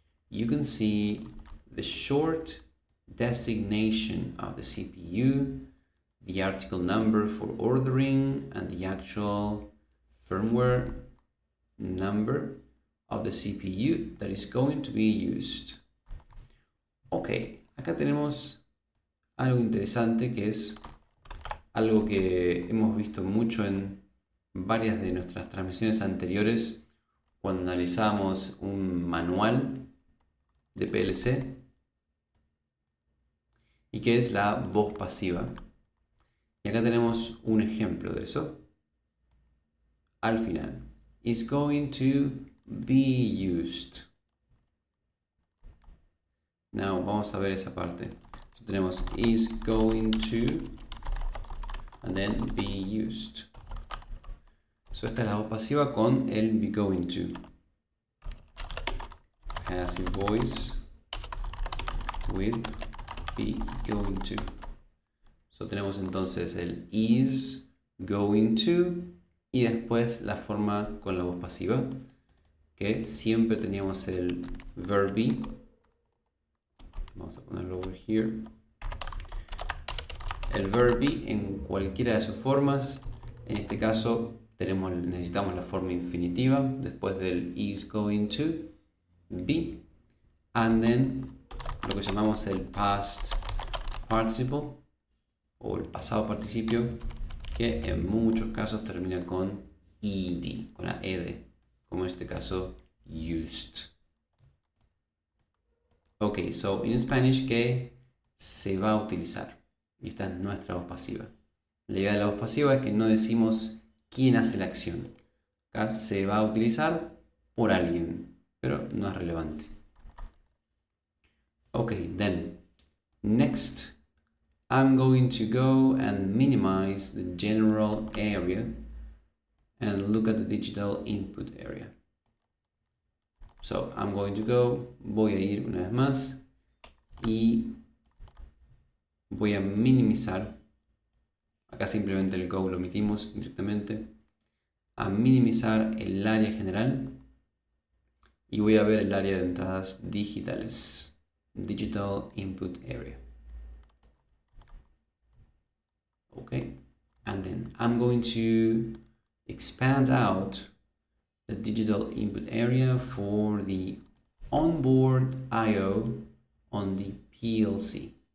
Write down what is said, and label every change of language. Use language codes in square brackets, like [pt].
[en] you can see the short designation of the CPU, the article number for ordering, and the actual firmware number of the CPU that is going to be used. [es] Ok, acá tenemos algo interesante que es algo que hemos visto mucho en varias de nuestras transmisiones anteriores cuando analizamos un manual de PLC, y que es la voz pasiva. Y acá tenemos un ejemplo de eso al final. [en] Is going to be used. [es] Now vamos a ver esa parte. [en] So, tenemos is going to and then be used. [es] So esta es la voz pasiva con el be going to. [en] Passive voice with be going to. [es] So tenemos entonces el is going to y después la forma con la voz pasiva, que siempre teníamos el verb be. Vamos a ponerlo [en] over here. [es] El verb be en cualquiera de sus formas. En este caso necesitamos la forma infinitiva después del is going to be, [en] and then [es] lo que llamamos el past participle o el pasado participio, que en muchos casos termina con ed, con la ed, como en este caso used. Ok, so en Spanish, ¿qué se va a utilizar? Y esta es nuestra voz pasiva. La idea de la voz pasiva es que no decimos quién hace la acción. Acá se va a utilizar por alguien, pero no es relevante. [en] Ok, then next I'm going to go and minimize the general area and look at the digital input area. So I'm going to go, [es] voy a ir una vez más y voy a minimizar. Acá simplemente el go lo omitimos directamente. A minimizar el área general y voy a ver el área de entradas digitales. [en] Digital input area. Okay, and then I'm going to expand out the digital input area for the onboard I/O on the PLC.